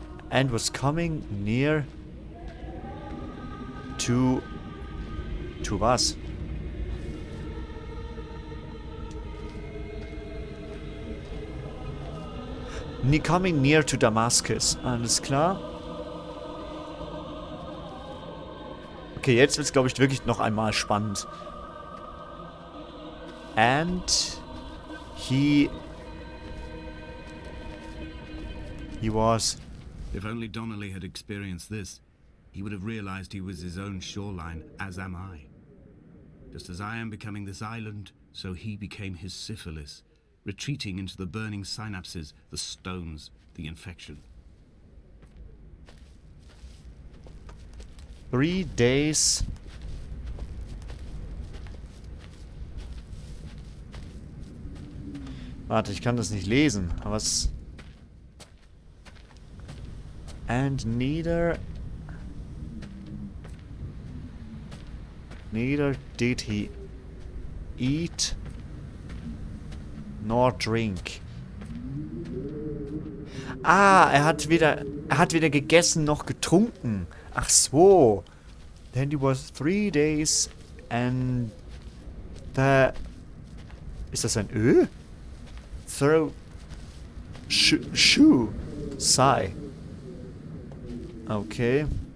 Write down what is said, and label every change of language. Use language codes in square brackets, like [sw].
[en] And was coming near to was? Coming near to Damascus. [de] Alles klar. Okay, jetzt wird es, glaube ich, wirklich noch einmal spannend. [en] And he was... If only Donnelly had experienced this, he would have realized he was his own shoreline, as am I. Just as I am becoming this island, so he became his syphilis, retreating into the burning synapses, the stones, the infection. 3 days. [de] Warte, ich kann das nicht lesen. Aber es... [en] And neither did he eat nor drink. [de] Ah, er hat weder gegessen noch getrunken. Ach so. [en] Then it was 3 days and the... [de] Ist das ein Ö? [en] Throw... Shoe. Sigh. Okay.